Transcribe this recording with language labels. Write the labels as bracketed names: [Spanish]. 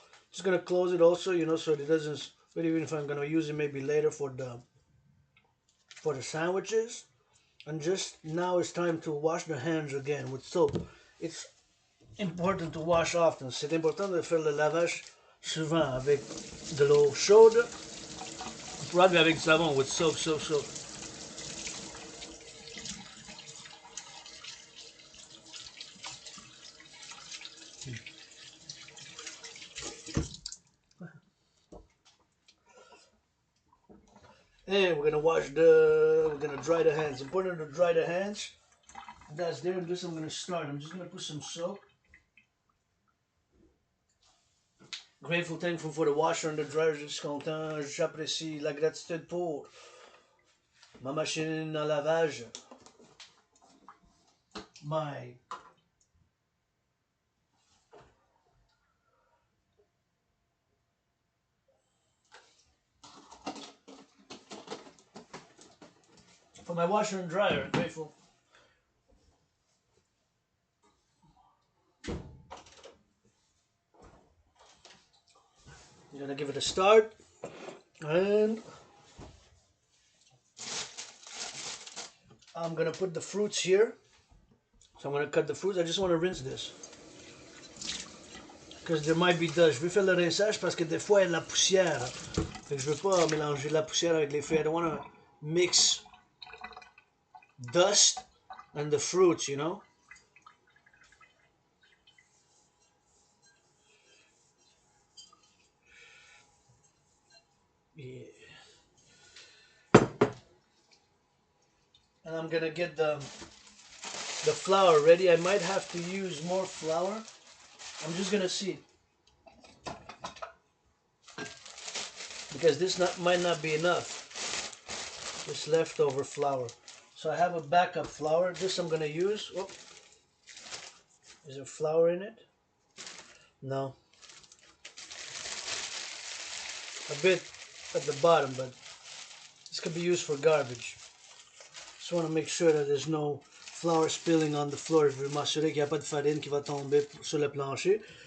[English] Just gonna close it also, you know, so it doesn't. But even if I'm gonna use it maybe later for the sandwiches. And just now it's time to wash the hands again with soap. It's important to wash often. [French] C'est important de faire le lavage souvent avec de l'eau chaude. [English] Probably [French] avec du savon, [English] with soap. And we're gonna dry the hands. Important to dry the hands. That's there. This I'm gonna start. I'm just gonna put some soap. Grateful, thankful for the washer and the dryer. [French] Je suis content. J'apprécie la gratitude pour ma machine à lavage. [English] For my washer and dryer. Grateful. I'm gonna give it a start, and I'm gonna put the fruits here. So I'm gonna cut the fruits. I just want to rinse this because there might be dust. [French] Je vais faire le rinçage parce que des fois il y a de la poussière. Fait que je veux pas mélanger la poussière avec les feuilles. [English] I don't want to mix dust and the fruits, you know. Yeah. And I'm gonna get the flour ready. I might have to use more flour. I'm just gonna see because this might not be enough. This leftover flour. So I have a backup flour. This I'm gonna use. Oh, is there flour in it? No. A bit at the bottom, but this could be used for garbage. Just want to make sure that there's no flour spilling on the floor. [French] Je veux m'assurer qu'il n'y a pas de farine qui va tomber sur le plancher.